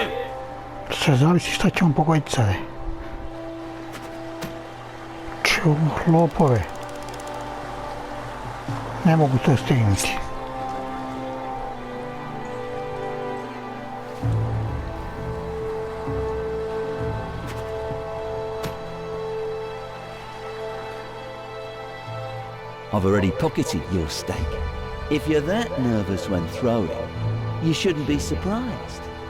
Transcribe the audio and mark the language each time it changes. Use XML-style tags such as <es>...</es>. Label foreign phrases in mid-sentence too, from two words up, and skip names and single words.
<sr>Sve zavisi šta će on pogoditi sada. Ču, lopove. Ne mogu to stignuti.</sr> <en>I've already pocketed your stake. If you're that nervous when throwing, you shouldn't be surprised.</en>